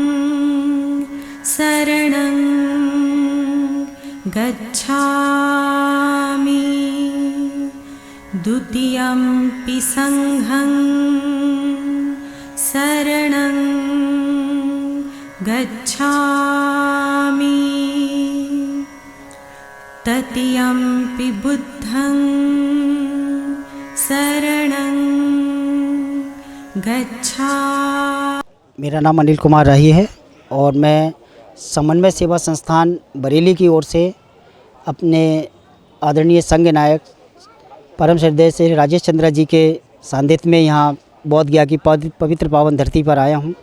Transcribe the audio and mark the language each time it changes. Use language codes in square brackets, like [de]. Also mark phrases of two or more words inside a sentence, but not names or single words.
[pi] शरणं गच्छामि द्वितीयंपि संघं शरणं गच्छामि तृतीयंपि बुद्धं शरणं गच्छामि। [hi] मेरा नाम अनिल कुमार राही है और मैं समन्वय सेवा संस्थान बरेली की ओर से अपने आदरणीय संघ नायक परम श्रद्धेय श्री राजेश चंद्र जी के सानिध्य में यहाँ बोध गया की पवित्र पावन धरती पर आया हूँ।